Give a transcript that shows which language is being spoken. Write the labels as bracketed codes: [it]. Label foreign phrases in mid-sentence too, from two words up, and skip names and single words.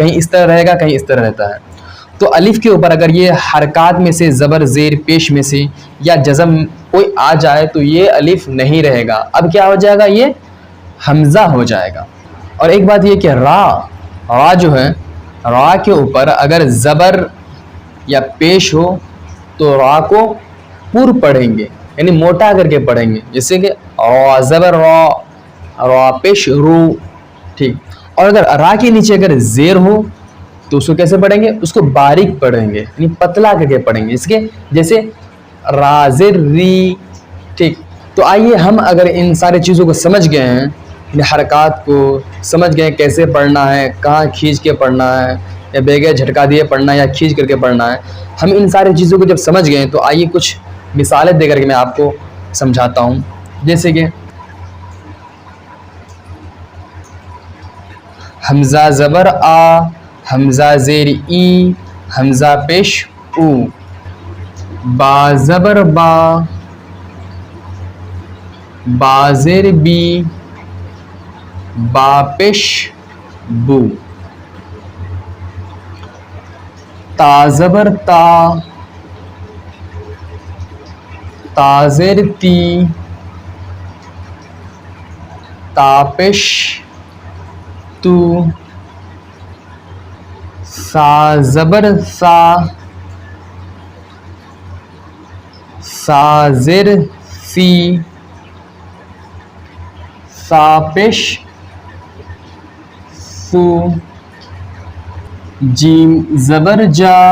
[ur] کہیں اس طرح رہے گا، کہیں اس طرح رہتا ہے۔ تو الف کے اوپر اگر یہ حرکات میں سے زبر زیر پیش میں سے یا جزم کوئی آ جائے تو یہ الف نہیں رہے گا، اب کیا ہو جائے گا؟ یہ حمزہ ہو جائے گا۔ اور ایک بات یہ کہ را جو ہے، را کے اوپر اگر زبر یا پیش ہو تو را کو پر پڑھیں گے، یعنی موٹا کر کے پڑھیں گے۔ جیسے کہ را زبر را پیش رو۔ ٹھیک، اور اگر را کے نیچے اگر زیر ہو تو اس کو کیسے پڑھیں گے؟ اس کو باریک پڑھیں گے، یعنی پتلا کر کے پڑھیں گے، اس کے جیسے رازر ری۔ ٹھیک، تو آئیے ہم اگر ان ساری چیزوں کو سمجھ گئے ہیں، ان حرکات کو سمجھ گئے کیسے پڑھنا ہے، کہاں کھینچ کے پڑھنا ہے، یا بغیر جھٹکا دیے پڑھنا ہے یا کھینچ کر کے پڑھنا ہے، ہم ان ساری چیزوں کو جب سمجھ گئے تو آئیے کچھ مثالیں دے کر کے میں آپ کو سمجھاتا ہوں۔ جیسے کہ حمزہ زبر آ، حمزہ زیر ای، حمزہ پیش او، با زبر با، با زیر بی، با پیش بو۔ تا زبر تا، تا زیر تی، تاپش تو، سا زبر سا، سا زیر سی، ساپش سو، جیم زبر جا،